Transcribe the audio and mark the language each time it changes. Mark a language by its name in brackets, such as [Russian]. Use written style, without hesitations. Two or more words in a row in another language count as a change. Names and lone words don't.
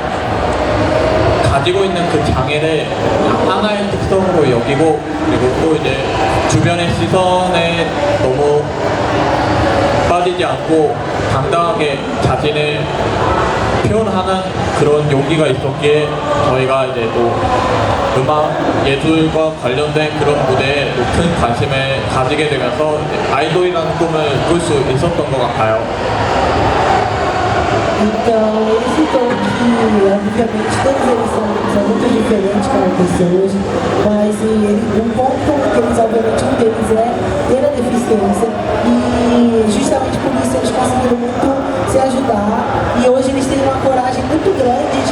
[Korean] 가지고 있는 그 장애를 하나의 특성으로 여기고, 그리고 또 이제 주변의 시선에 너무 빠지지 않고 당당하게 자신을 표현하는 그런 용기가 있었기에 저희가 이제 또 음악 예술과 관련된 그런 무대에 높은 관심을 가지게 되면서 아이돌이라는 꿈을 꿀 수 있었던 것 같아요. [Portuguese] Então, ele citou que, obviamente, todos eles são muito diferentes como pessoas, mas um ponto comum deles, obviamente, um deles é ter a deficiência, e justamente por isso eles conseguiram muito se ajudar, e hoje eles têm uma coragem muito grande de